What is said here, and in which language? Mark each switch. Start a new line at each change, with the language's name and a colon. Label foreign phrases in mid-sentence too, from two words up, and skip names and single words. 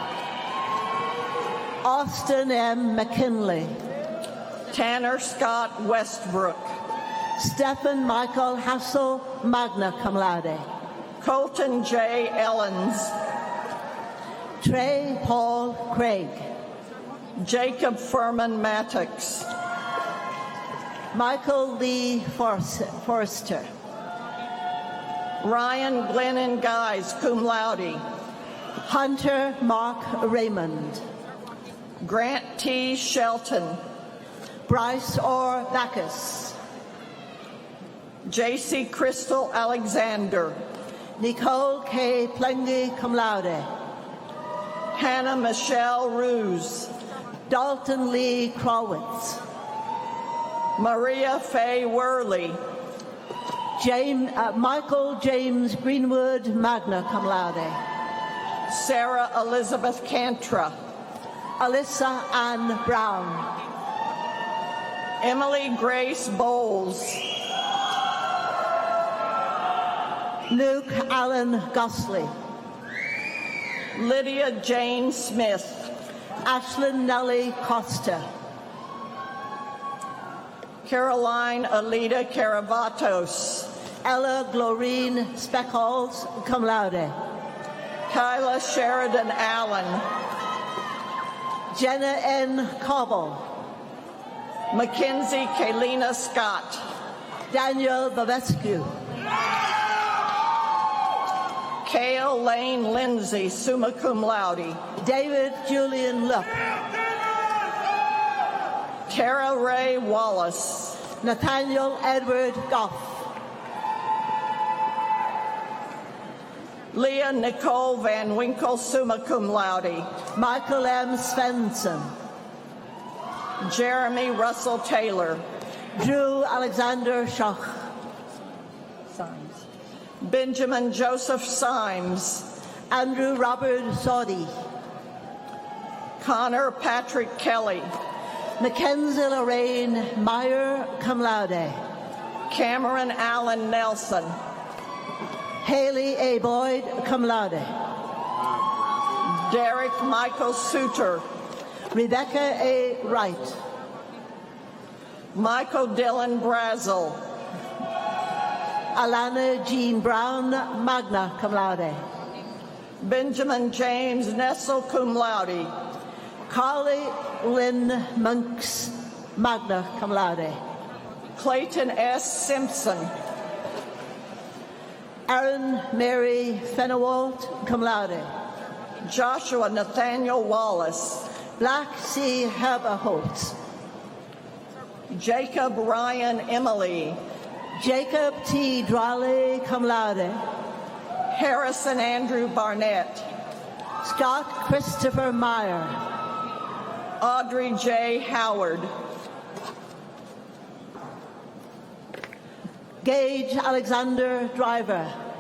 English: Austin M. McKinley. Tanner Scott Westbrook. Stephen Michael Hassel, magna cum laude. Colton J. Ellens. Trey Paul Craig. Jacob Furman Mattox. Michael Lee Forrester. Ryan Glennon Guys, cum laude. Hunter Mark Raymond. Grant T. Shelton. Bryce Orr Backus. J.C. Crystal Alexander. Nicole K. Plengy, cum laude. Hannah Michelle Ruse. Dalton Lee Crowitz. Maria Faye Worley. Michael James Greenwood, magna cum laude. Sarah Elizabeth Cantra. Alyssa Ann Brown. Emily Grace Bowles. Luke Allen Gosley. Lydia Jane Smith. Ashlyn Nellie Costa. Caroline Alida Caravatos. Ella Glorine Speckles, cum laude. Kyla Sheridan Allen. Jenna N. Cobble. Mackenzie Kalina Scott. Daniel Bavescu. Kale Lane Lindsay, summa cum laude. David Julian Luck. Tara Ray Wallace. Nathaniel Edward Goff. Leah Nicole Van Winkle, summa cum laude. Michael M. Svensson. Jeremy Russell Taylor. Drew Alexander Schoch. Benjamin Joseph Symes. Andrew Robert Soddy. Connor Patrick Kelly. Mackenzie Lorraine Meyer, cum laude. Cameron Allen Nelson. Haley A. Boyd, cum laude. Derek Michael Suter. Rebecca A. Wright. Michael Dylan Brazel. Alana Jean Brown, magna cum laude. Benjamin James Nessel, cum laude. Carly Lynn Monks, magna cum laude. Clayton S. Simpson. Aaron Mary Fenewalt, cum laude. Joshua Nathaniel Wallace. Black C. Herberholtz. Jacob Ryan Emily. Jacob T. Droley, cum laude. Harrison Andrew Barnett. Scott Christopher Meyer. Audrey J. Howard. Gage Alexander Driver.